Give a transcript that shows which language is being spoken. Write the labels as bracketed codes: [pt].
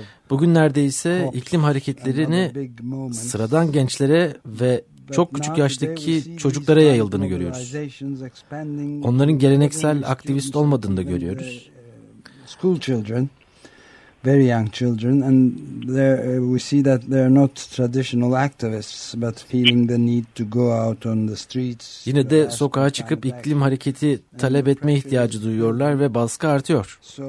[tr] Bugünlerde ise iklim hareketlerini sıradan gençlere ve çok küçük yaştaki çocuklara yayıldığını görüyoruz. Onların geleneksel aktivist olmadığını da görüyoruz. [en] School children, very young children, and we see that they are not traditional activists, but feeling the need to go out on the streets. [tr] Yine de sokağa çıkıp iklim hareketi talep etme ihtiyacı duyuyorlar ve baskı artıyor.